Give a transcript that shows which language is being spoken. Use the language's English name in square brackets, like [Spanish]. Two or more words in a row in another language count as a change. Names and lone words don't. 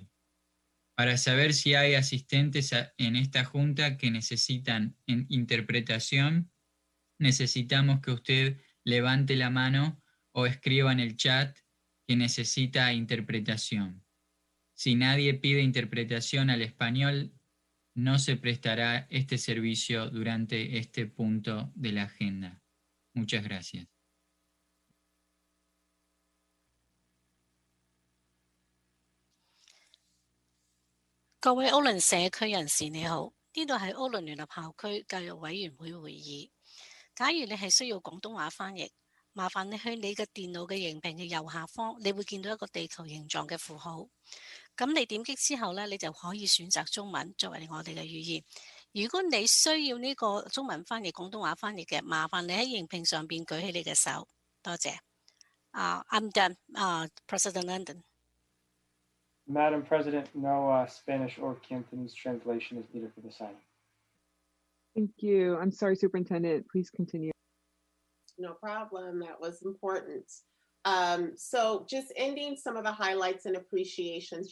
[Spanish] Para saber si hay asistentes en esta junta que necesitan interpretación, necesitamos que usted levante la mano o escriba en el chat que necesita interpretación. Si nadie pide interpretación al español, no se prestará este servicio durante este punto de la agenda. Muchas gracias. [Cantonese] 各位歐倫社區人士你好，呢度係歐倫聯合校區教育委員會會議。假如你係需要廣東話翻譯，麻煩你去你嘅電腦嘅螢屏嘅右下方，你會見到一個地球形狀嘅符號。咁你點擊之後呢，你就可以選擇中文作為我哋嘅語言。如果你需要呢個中文翻譯、廣東話翻譯嘅，麻煩你喺螢屏上邊舉起你嘅手。 [English] 多謝。I'm done. President London. Madam President, no Spanish or Cantonese translation is needed for this item. Thank you. I'm sorry, Superintendent. Please continue. No problem. That was important. So just ending some of the highlights and appreciations.